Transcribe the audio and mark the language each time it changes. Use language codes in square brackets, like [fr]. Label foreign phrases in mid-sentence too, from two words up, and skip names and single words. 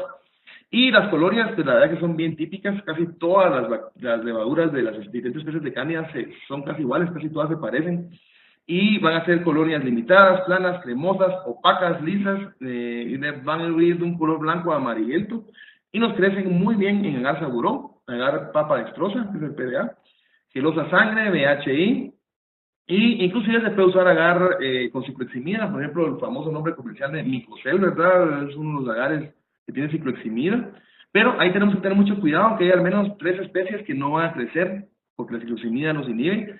[es] Y las colonias, pues la verdad que son bien típicas, casi todas las levaduras de las diferentes especies de cándida son casi iguales, casi todas se parecen, y van a ser colonias limitadas, planas, cremosas, opacas, lisas, y van a ir de un color blanco a amarillento, y nos crecen muy bien en agar saburón, agar papa dextrosa, que es el PDA, gelosa sangre, VHI, y inclusive se puede usar agar con cicloheximida, por ejemplo, el famoso nombre comercial de Micocel, ¿verdad? Es uno de los agares que tiene cicloheximida, pero ahí tenemos que tener mucho cuidado, que hay al menos 3 especies que no van a crecer, porque la cicloheximida los inhibe.